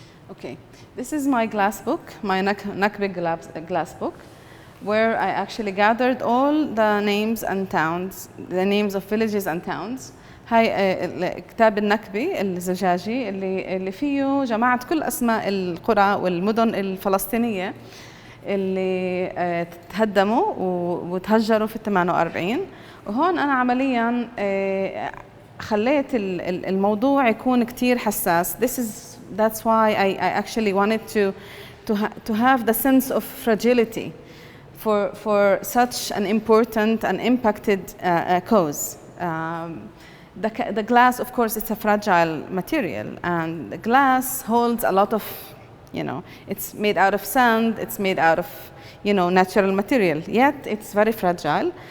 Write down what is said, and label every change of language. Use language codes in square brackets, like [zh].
[en] Okay, this is my glass book, my Nakbi glass book, where I actually gathered all the names and towns, the names of villages and towns. [ar] هاي كتاب النكبي الزجاجي اللي فيه جمعت كل أسماء القرى والمدن الفلسطينية اللي تهدموا وتهجروا في 48. وهون أنا عملياً خليت الموضوع يكون كتير حساس. [en] That's why I actually wanted to have the sense of fragility for such an important and impacted cause. The glass, of course, it's a fragile material, and the glass holds a lot of, you know, it's made out of sand, it's made out of, you know, natural material, yet it's very fragile.